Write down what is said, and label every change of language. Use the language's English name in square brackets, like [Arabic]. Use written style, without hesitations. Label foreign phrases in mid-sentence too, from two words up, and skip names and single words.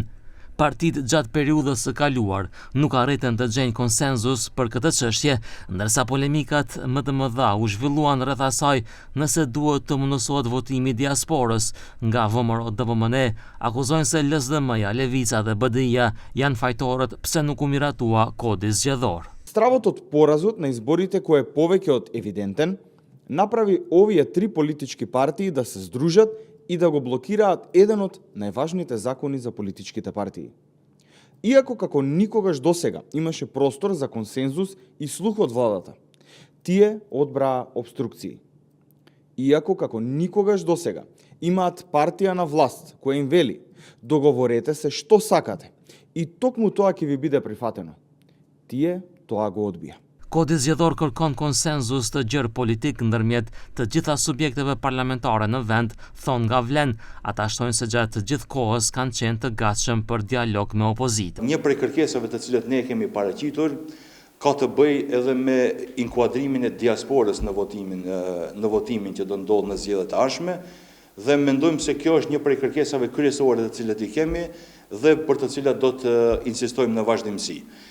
[Albanian] Partitë gjatë periudhës së kaluar nuk arritën të gjejnë konsenzus për këtë çështje, ndërsa polemikat më të mëdha u zhvilluan rreth asaj nëse duhet të mundësohet votimi i diasporës. Nga VMRO-DPMNE akuzojnë se LSDM-ja, Levica dhe BDI-ja janë fajtorët pse nuk u miratua kodi zgjedhor. [Macedonian] Stравот од поразот на изборите, кој е повеќе од евидентен, направи овие три политички партии да се здружат и да го блокираат еден од најважните закони за политичките партии. Иако како никогаш досега имаше простор за консензус и слух од владата, тие одбраа обструкции. Иако како никогаш досега имаат партија на власт која им вели договорете се што сакате и токму тоа ќе ви биде прифатено. Тие тоа го одбија. [Albanian] Kodi zgjedhor kërkon konsenzus të gjerë politik ndërmjet të gjitha subjekteve parlamentare në vend, thon nga Vlen. Ata shtojnë se gjatë të gjithë kohës kanë qenë të gatshëm për dialog me opozitën. Një prej kërkesave të cilat ne kemi paraqitur ka të bëjë edhe me inkuadrimin e diasporës në votimin që do ndodhë në zgjedhjet e ardhshme dhe mendojmë se kjo është një prej kërkesave kryesore të cilat i kemi dhe për të cilat do të insistojmë në vazhdimsi.